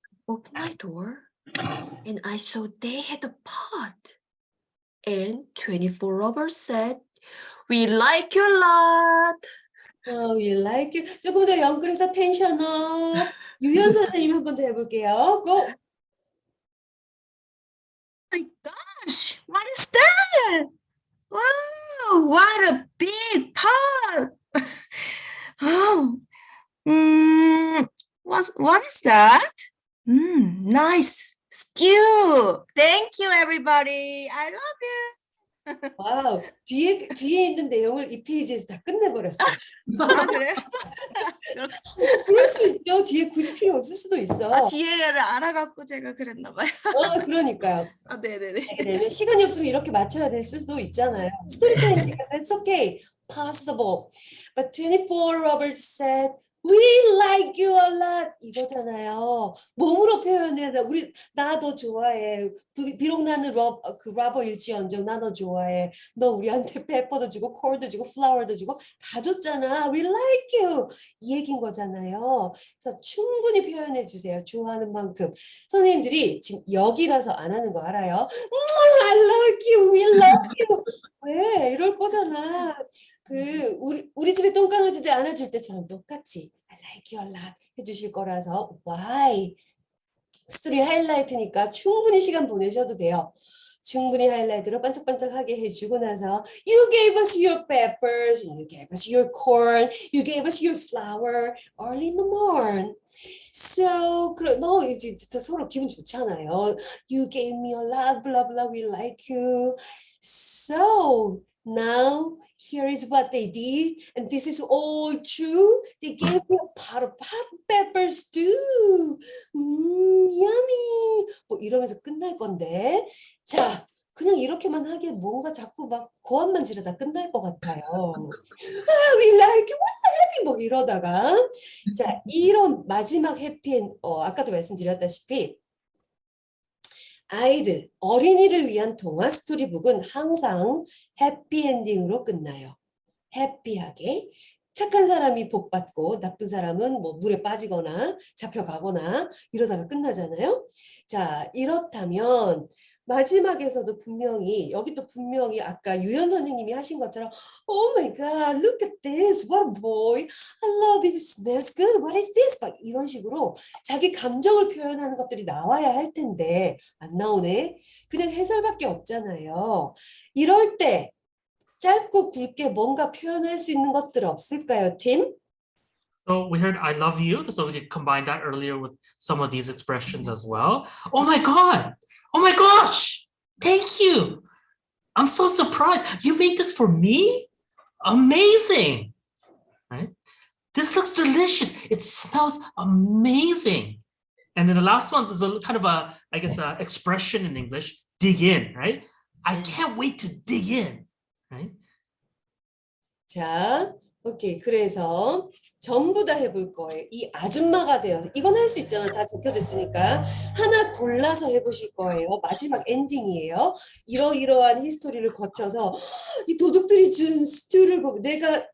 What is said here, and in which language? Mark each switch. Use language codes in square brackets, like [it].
[en] Open my door, and I saw they had a pot. And 24 robbers said, "We like you a lot." We like you. [ko] 조금 더 연끌해서 텐션업. 유연 선생님 한 번 더 해볼게요. [en] Go. My gosh, what is that? Wow, what a big pot! What is that? Nice stew. Thank you, everybody. I love you. [ko] 와우. 뒤에 있는 내용을 이 페이지에서 다 끝내버렸어. 그래요? 그럴 수 있죠. 뒤에 굳이 필요 없을 수도 있어. 뒤에를 알아갖고 제가 그랬나 봐요. 그러니까요. 네네네. 왜냐면 시간이 없으면 이렇게 맞춰야 될 수도 있잖아요. 스토리텔링이니까 [en] that's okay, possible. But 24 Roberts said, we like you a lot [ko] 이거잖아요. 몸으로 표현해야 돼. 나 너 좋아해. 비록 나는 러버일지언정 나 너 좋아해. 너 우리한테 페퍼도 주고 콜도 주고 플라워도 주고 다 줬잖아. [en] We like you [ko] 이 얘기인 거잖아요. 그래서 충분히 표현해 주세요. 좋아하는 만큼. 선생님들이 지금 여기라서 안 하는 거 알아요? [en] I like you, we love you. [ko] 왜 이럴 거잖아. 우리 집에 똥강아지들 안아줄 때처럼 똑같이 [en] I like you a lot [ko] 해주실 거라서 [en] why? [ko] 스토리 하이라이트니까 충분히 시간 보내셔도 돼요. 충분히 하이라이트로 반짝반짝하게 해주고 나서 [en] You gave us your peppers, you gave us your corn, you gave us your flour early in the morning. [ko] So, 이제 서로 기분 좋잖아요. [en] You gave me a lot, blah, blah, we like you. So, now, here is what they did, and this is all true. They gave me a pot of hot pepper stew. Yummy. [ko] 뭐 이러면서 끝날 건데. 자, 그냥 이렇게만 하기엔 뭔가 자꾸 막 고함만 지르다 끝날 것 같아요. [en] We like you, happy [ko] 뭐 이러다가. 자, 이런 마지막 해피엔, 아까도 말씀드렸다시피 아이들, 어린이를 위한 동화 스토리북은 항상 해피엔딩으로 끝나요. 해피하게. 착한 사람이 복 받고 나쁜 사람은 뭐 물에 빠지거나 잡혀가거나 이러다가 끝나잖아요. 자, 이렇다면 마지막에서도 분명히 여기 또 분명히 아까 유연 선생님이 하신 것처럼 [en] Oh my God, look at this, what a boy, I love it, it smells good, what is this? [ko] 막 이런 식으로 자기 감정을 표현하는 것들이 나와야 할 텐데 안 나오네. 그냥 해설밖에 없잖아요. 이럴 때 짧고 굵게 뭔가 표현할 수 있는 것들 없을까요, 팀? [en] So we heard I love you, so we could combine that earlier with some of these expressions as well. Oh my God! Oh my gosh! Thank you! I'm so surprised. You made this for me? Amazing! Right? This looks delicious. It smells amazing. And then the last one is a kind of a expression in English, dig in, right? I can't wait to dig in, right? [ko] 자, 오케이. 그래서 전부 다 해볼 거예요. 이 아줌마가 되어서 이건 할 수 있잖아. 다 적혀져 있으니까 하나 골라서 해보실 거예요. 마지막 엔딩이에요. 이러이러한 히스토리를 거쳐서 이 도둑들이 준 스튜를 보고 내가